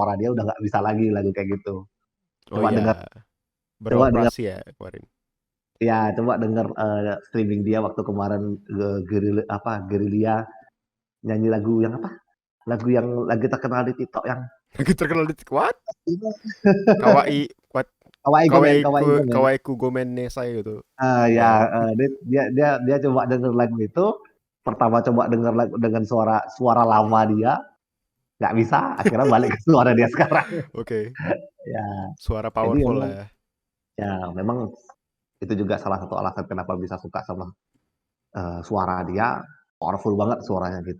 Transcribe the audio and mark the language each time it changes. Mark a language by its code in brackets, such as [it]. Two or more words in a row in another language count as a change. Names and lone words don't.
[id] suara dia udah nggak bisa lagi lagu kayak gitu. Oh Coba dengar, ya, coba dengar, beroperasi ya kemarin. ya coba dengar streaming dia waktu kemarin Gerilya nyanyi lagu yang apa? Lagu yang lagi terkenal di TikTok yang Lagi terkenal di what? Kawaii, what? Kawaii Gomen. Kawaii ku gomen ne saya gitu. Ya, Ya. dia coba denger lagu itu, pertama coba denger lagu dengan suara lama dia, nggak bisa, akhirnya balik ke suara dia sekarang. Oke. Ya, Suara jadi powerful memang lah. memang itu juga salah satu alasan kenapa bisa suka sama suara dia, powerful banget suaranya gitu.